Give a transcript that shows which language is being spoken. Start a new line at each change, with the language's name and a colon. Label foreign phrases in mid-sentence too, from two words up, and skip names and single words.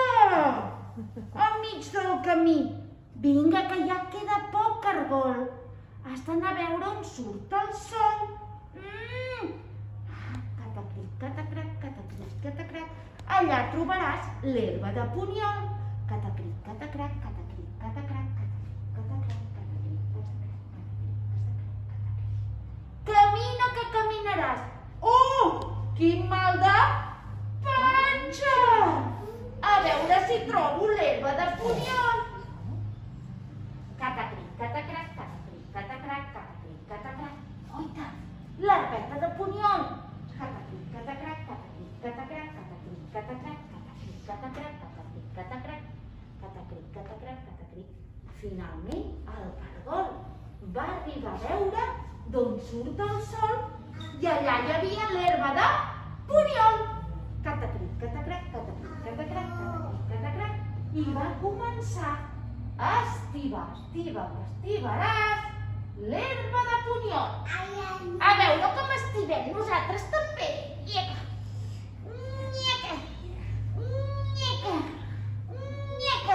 Catalan: Enmig del camí. Vinga, que ja queda poc, cargol. Has d'anar a veure on surt el sol. Catacric, catacrac, catacric, catacrac. Allà trobaràs l'herba de punyol. Catacric, catacrac, catacric, catacrac, catacric, catacrac, catacric, catacrac, catacric. Camina que caminaràs. Oh! Quin mal de panxa! A veure si trobo l'herba de punyol. Catacric, catacrac, catacric, catacrac, catacric, catacrac. Oita, l'herbeta de punyol. Catacric, catacrac, catacric, catacrac, catacric, catacrac, catacric, catacrac, catacric, catacrac, catacric, catacrac, catacric. Finalment, el cargol va arribar a veure d'on surt el sol i allà hi havia l'herba de poliol. Catacric, catacric, catacric, catacric, catacric, catacric, i va començar a estivar, estivaràs l'herba de poliol. A veure com estivem nosaltres també. Nyeca, nyeca, nyeca, nyeca.